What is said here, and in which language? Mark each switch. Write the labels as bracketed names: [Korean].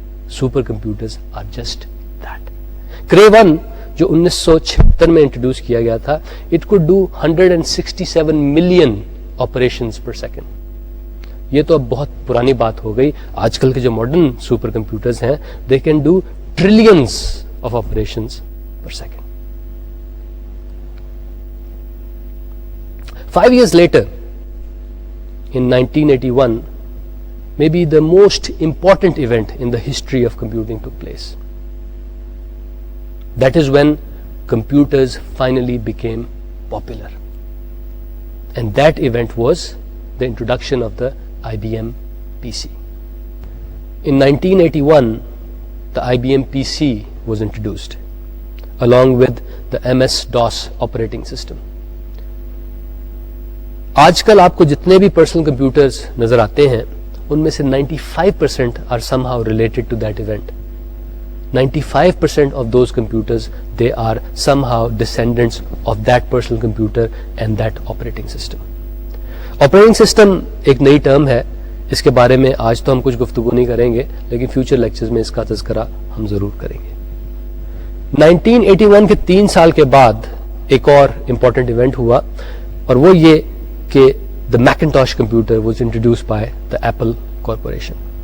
[English] Super computers are just that. [Urdu] کرے 1 جو 1976 میں انٹروڈیوس کیا گیا تھا, [English] It could do 167 million operations per second. [Urdu] یہ تو اب بہت پرانی بات ہو گئی. آج کل کے جو ماڈرن سپر کمپیوٹرز ہیں [English] They can do trillions of operations per second. 5 years later, in 1981, maybe the most important event in the history of computing took place. That is when computers finally became popular. And that event was the introduction of the IBM PC. In 1981, the IBM PC was introduced along with the MS-DOS operating system. [Urdu] آج کل آپ کو جتنے بھی personal computers نظر آتے ہیں ان میں سے 95% [English] are somehow related to that event. 95% of those computers, they are somehow descendants of that personal computer and that operating system. [Urdu] Operating system ایک نئی ٹرم ہے, اس کے بارے میں آج تو ہم کچھ گفتگو نہیں کریں گے, لیکن فیوچر لیکچرز میں اس کا تذکرہ ہم ضرور کریں گے. 1981 کے 3 سال کے بعد ایک اور امپورٹنٹ ایونٹ ہوا, اور وہ یہ کہ [English] the Macintosh computer was introduced by the Apple Corporation.